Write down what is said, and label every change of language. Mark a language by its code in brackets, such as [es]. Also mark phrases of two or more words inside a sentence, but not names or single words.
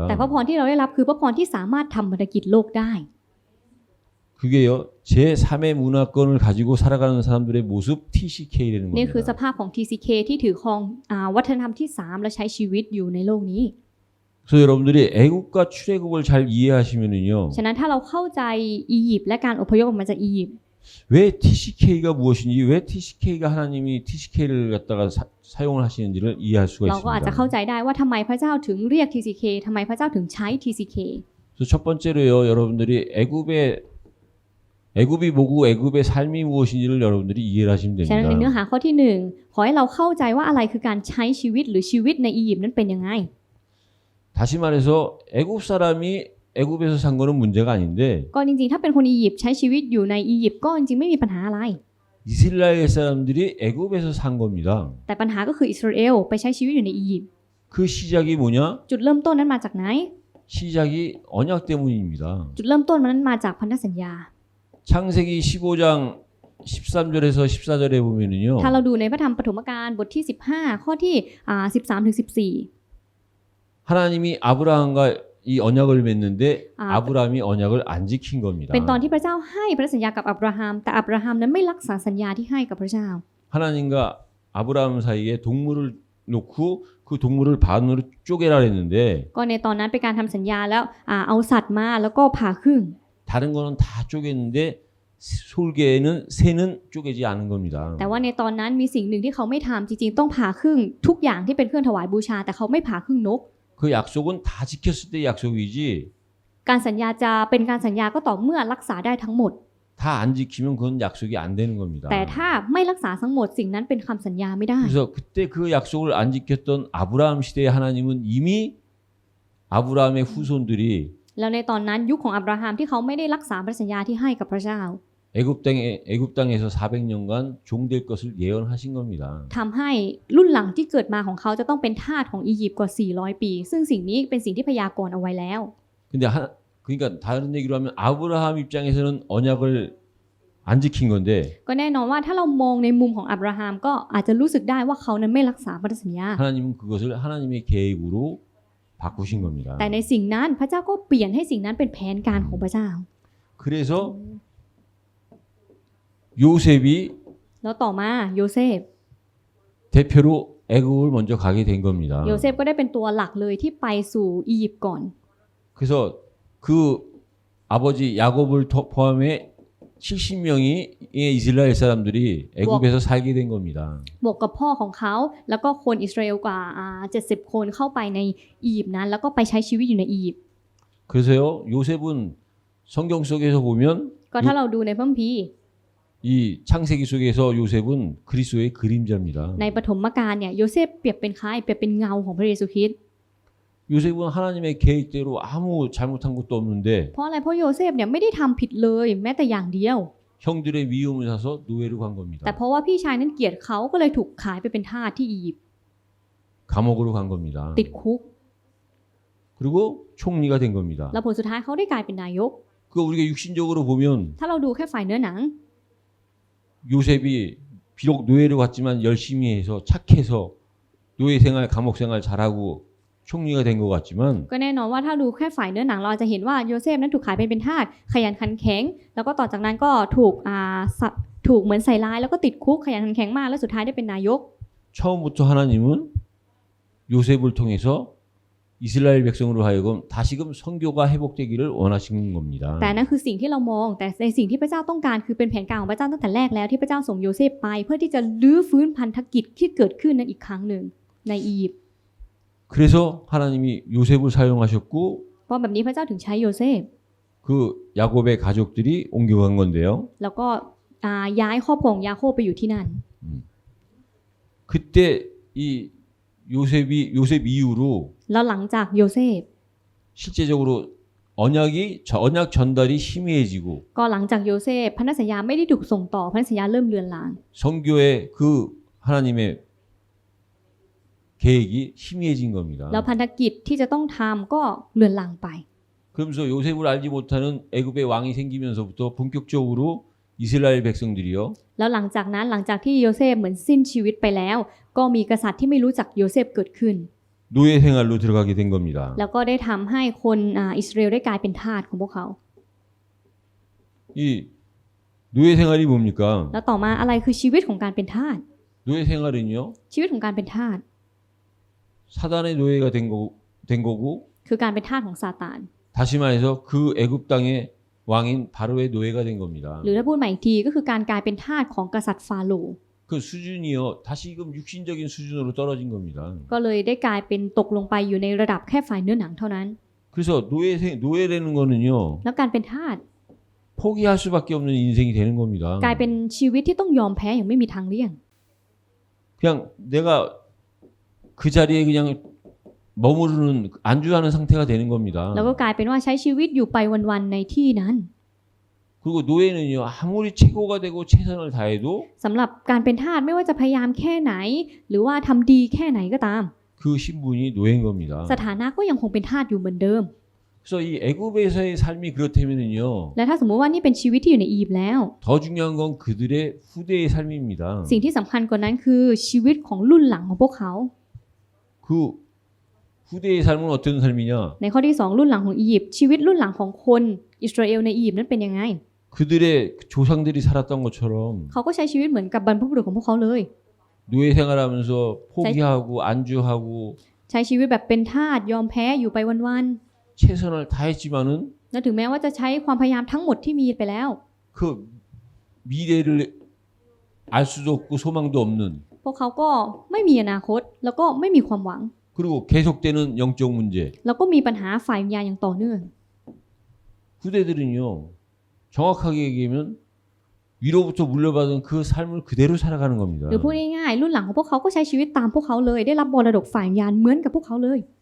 [th] แต่พระพรที่เราได้รับคือพระพรที่สามารถทำภารกิจโลกได้ [ko] 그게요. 제3의 문화권을 가지고 살아가는 사람들의 모습 TCK라는 [th] นี่คือส [ko] 겁니다. [th] ภาพของ TCK ที่ถือครองวัฒนธรรมที่3และใช้ชีวิตอยู่ในโลกนี้ [ko] 그래서 여러분들이 애국과 출애굽을 잘 이해하시면은요. [th] ฉะนั้นถ้าเราเข้าใจอียิปต์และการอพยพออกมาจากอียิปต์ [ko] 왜 TCK가 무엇인지, 왜 TCK가 하나님이 TCK를 갖다가 사용을 하시는지를 이해할 수가 [th] เราก็อาจจะเข้า [ko] 있습니다. [th] ใจได้ว่าทำไมพระเจ้าถึงเรียก TCK ทำไมพระเจ้าถึงใช้ TCK [ko] 그래서 첫 번째로요. 여러분들이 애굽이 뭐고 애굽의 삶이 무엇인지를 여러분들이 이해를 하시면 [th] ฉะนั้นในเนื้อ [ko] 됩니다. [th] หาข้อที่1ขอให้เราเข้าใจว่าอะไรคือการใช้ชีวิตหรือชีวิตในอียิปต์นั้นเป็นยังไง [ko] 다시 말해서 애굽 사람이 애굽에서 산 거는 문제가 아닌데 [th] ก็จริงๆถ้าเป็นคนอียิปต์ใช้ชีวิตอยู่ในอียิปต์ก็จริงๆไม่มีปัญหาอะไร [ko] 이스라엘 사람들이 애굽에서 산 겁니다. [th] แต่ปัญหาก็คืออิสราเอลไปใช้ชีวิตอยู่ในอียิปต์ [ko] 그 시작이 뭐냐? [th] จุดเริ่มต้นนั้นมาจากไหน [ko] 시작이 언약 때문입니다. [th] จุดเริ่มต้นนั้นมาจากพันธสัญญา [ko] 창세기 15장 13절에서 14절에 보면은요. [th] ถ้าเราดูในพระธรรมปฐมกาลบทที่15ข้อที่13ถึง14 [ko] 하나님이 아브라함과 이 언약을 맺는데 아브라함이 언약을 안 지킨 겁니다. [th] เป็นตอนที่พระเจ้าให้พันธสัญญากับอับราฮัมแต่อับราฮัมนั้นไม่รักษาสัญญาที่ให้กับพระเจ้า [ko] 하나님과 아브라함 사이에 동물을 놓고 그 동물을 반으로 쪼개라 했는데 [th] ก็ในตอนนั้นเป็นการทำสัญญาแล้วเอาสัตว์มาแล้วก็ผ่าครึ่ง [ko] 다른 거는 다 쪼갰는데 솔개는 새는 쪼개지 않은 겁니다. [th] แต่ว่าในตอนนั้นมีสิ่งหนึ่งที่เขาไม่ทำจริงๆต้องผ่าครึ่งทุกอย่างที่เป็นเครื่องถวายบูชาแต่เขาไม่ผ่าครึ่งนก [ko] 그 약속은 다 지켰을 때 약속이지 [th] การสัญญาจะเป็นการสัญญาก็ต่อเมื่อรักษาได้ทั้งหมด [ko] 다 안 지키면 그건 약속이 안 되는 겁니다. [th] แต่ถ้าไม่รักษาทั้งหมดสิ่งนั้นเป็นคำสัญญาไม่ได้ [ko] 그래서 그때 그 약속을 안 지켰던 아브라함 시대의 하나님은 이미 아브라함의 후손들이 [th] แล้วในตอนนั้นยุคของอับราฮัมที่เขาไม่ได้รักษาพันธสัญญาที่ให้กับพระเจ้า [ko] 애굽 땅에서 400년간 종될 것을 예언하신 겁니다. [th] ทำให้รุ่นหลังที่เกิดมาของเขาจะต้องเป็นทาสของอียิปต์กว่า 400 ปี ซึ่งสิ่งนี้เป็นสิ่งที่พยากรณ์เอาไว้แล้ว [ko] 근데 그러니까 다른 얘기로 하면 아브라함 입장에서는 언약을 안 지킨 건데 [th] ก็แน่นอนว่าถ้าเรามองในมุมของอับราฮัมก็อาจจะรู้สึกได้ว่าเขานั้นไม่รักษาพันธสัญญา [ko] 하나님은 그것을 하나님의 계획으로 바꾸신 겁니다. [th] แต่ในสิ่งนั้นพระเจ้าก็เปลี่ยนให้สิ่งนั้นเป็นแผนการของพระเจ้า [ko] 그래서 요셉이 [th] แล้วต่อมาโยเซฟ [ko] 대표로 애굽을 먼저 가게 된 겁니다. [th] โยเซฟก็ได้เป็นตัวหลักเลยที่ไปสู่อียิปต์ก่อน [ko] 그래서 그 아버지 야곱을 포함해 70명이 이스라엘 사람들이 애굽에서 살게 된 겁니다. [th] บวกกับพ่อของเขาแล้วก็คนอิสราเอลกว่า70 คนเข้าไปในอียิปต์นั้นแล้วก็ไปใช้ชีวิตอยู่ในอียิปต์ [ko] 그래서요 요셉은 성경 속에서 보면 [th] ก็ถ้าเราดูในพระคัมภีร์ [ko] 이 창세기 속에서 요셉은 그리스도의 그림자입니다. [th] ในปฐมกาลเนี่ยโยเซฟเปรียบเป็นใครเปรียบเป็นเงาของพระเยซูคริสต์ [ko] 요셉은 하나님의 계획대로 아무 잘못한 것도 없는데 [th] เพราะอะไรเพราะโยเซฟเนี่ยไม่ได้ทำผิดเลยแม้แต่อย่างเดียว [ko] 형들의 미움을 사서 노예로 간 겁니다. [th] แต่เพราะว่าพี่ชายนั้นเกลียดเขาก็เลยถูกขายไปเป็นทาสที่อียิปต์ [ko] 감옥으로 간 겁니다. [th] ติดคุก [ko] 그리고 총리가 된 겁니다. [th] แล้วผลสุดท้ายเขาได้กลายเป็นนายก [ko] 그거 우리가 육신적으로 보면 [th] ถ้าเราดูแค่ฝ่ายเนื้อหนัง [ko] 요셉이 비록 노예로 갔지만 열심히 해서 착해서 노예 생활 감옥 생활 잘하고 총리가 된 것 같지만 [th] ก็แน่นอนว่าถ้าดูแค่ฝ่ายเนื้อหนังเราอาจจะเห็นว่าโยเซฟนั้นถูกขายเป็นทาสขยันขันแข็งแล้วก็ต่อจากนั้นก็ถูกเหมือนใส่ร้ายแล้วก็ติดคุกขยันขันแข็งมากแล้วสุดท้ายได้เป็นนายก [ko] 처음부터 하나님은 요셉을 통해서 이스라엘 백성으로 하여금 다시금 선교가 회복되기를 원하시는 겁니다. [th] แต่นั่นคือสิ่งที่เรามองแต่ในสิ่งที่พระเจ้าต้องการคือเป็นแผนการของพระเจ้าตั้งแต่แรกแล้วที่พระเจ้าส่งโยเซฟไปเพื่อที่จะลื้อฟื้นพันธกิจที่เกิดขึ้นนั้นอีกครั้งหนึ่งในอียิปต์ [ko] 그래서 하나님이 요셉을 사용하셨고 [th] เพราะแบบนี้พระเจ้าถึงใช้โยเซฟ [ko] 그 야곱의 가족들이 옮겨간 건데요. [th] แล้วก็ย้ายครอบครัวของยาโคบไปอยู่ที่นั่น [ko] 그때 이 요셉 이후로 [th] แล้วหลังจากโยเซฟ [ko] 실제적으로 언약 전달이 희미해지고 [th] ก็หลังจากโยเซฟพันธสัญญาไม่ได้ถูกส่งต่อพันธสัญญาเริ่มเลือนลาง [ko] 선교의 그 하나님의 계획이 희미해진 겁니다. [th] แล้วพันธกิจที่จะต้องทำก็เลือนลางไป [ko] 그러면서 요셉을 알지 못하는 애굽의 왕이 생기면서부터 본격적으로 이스라엘 백성들이요. [th] แล้วหลังจากนั้นหลังจากที่โยเซฟเหมือนสิ้นชีวิตไปแล้ว ก็มีกษัตริย์ที่ไม่รู้จักโยเซฟเกิดขึ้น [ko] 노예 생활로 들어가게 된 겁니다. [th] แล้วก็ได้ทำให้คนอิสราเอลได้กลายเป็นทาสของพวกเขา [ko] 이 노예 생활이 뭡니까? [th] แล้วต่อมาอะไรคือชีวิตของการเป็นทาส [ko] 노예 생활은요. [th] ชีวิตของการเป็นทาส [ko] 사단의 노예가 된 거고 [th] คือการเป็นทาสของซาตาน [ko] 다시 말해서 그 애굽 땅의 왕인 바로의 노예가 된 겁니다. [th] หรือถ้าพูดใหม่อีกทีก็คือการกลายเป็นทาสของกษัตริย์ฟาโรห์ [ko] 그 수준이요. 다시금 육신적인 수준으로 떨어진 겁니다. [th] ก็เลยได้กลายเป็นตกลงไปอยู่ในระดับแค่ฝ่ายเนื้อหนังเท่านั้น [ko] 그래서 노예라는 거는요. [th] แล้วการเป็นทาส [ko] 포기할 수밖에 없는 인생이 되는 겁니다. [th] กลายเป็นชีวิตที่ต้องยอมแพ้อย่างไม่มีทางเลี่ยง [ko] 그냥 내가 그 자리에 그냥 머무르는 안주하는 상태가 되는 겁니다. [th] แล้วก็กลายเป็นว่าใช้ชีวิตอยู่ไปวันๆในที่นั้น [ko] 그리고 노예는요. 아무리 최고가 되고 최선을 다해도 [th] สำหรับการเป็นทาสไม่ว่าจะพยายามแค่ไหน หรือว่าทำดีแค่ไหนก็ตาม [ko] 그 신분이 노예인 겁니다. [th] สถานะก็ยังคงเป็นทาสอยู่เหมือนเดิม [ko] 그래서 이 애굽에서의 삶이 그렇다면은요. [th] และถ้าสมมุติว่านี่เป็นชีวิตที่อยู่ในอียิปต์แล้ว [ko] 더 중요한 건 그들의 후대의 삶입니다. [th] สิ่งที่สำคัญกว่านั้นคือชีวิตของรุ่นหลังของพวกเขา [ko] 그 후대의 삶은 어떤 삶이냐? [th] ในข้อที่ 2 รุ่นหลังของอียิปต์ชีวิตรุ่นหลังของคนอิสราเอลในอียิปต์นั้นเป็นยังไง [ko] 그들의 조상들이 살았던 것처럼 [th] เขาก็ใช้ชีวิตเหมือนกับบรรพบุรุษของพวกเขาเลย [ko] 노예 생활하면서 포기하고 안주하고 [th] ใช้ชีวิตแบบเป็นทาสยอมแพ้อยู่ไปวัน [ko] 최선을 다했지만은 [th] ๆและถึงแม้ว่าจะใช้ความพยายามทั้งหมดที่มีไปแล้ว [ko] 그 미래를 알 수도 없고 소망도 없는 [th] พวกเขาก็ไม่มีอนาคตแล้วก็ไม่มีความหวัง [ko] 그리고 계속되는 영적 문제. [th] แล้วก็มีปัญหาฝ่ายวิญญาณอย่างต่อเนื่อง [ko] 후대들은요. 정확하게 얘기하면 위로부터 물려받은 그 삶을 그대로 살아가는 겁니다. [th] หรือพูดง่ายๆรุ่นหลังของพวกเขาก็ใช้ชีวิตตามพวกเขาเลยได้รับมรดกฝ่ายวิญญาณเหมือนกับพวกเขาเลย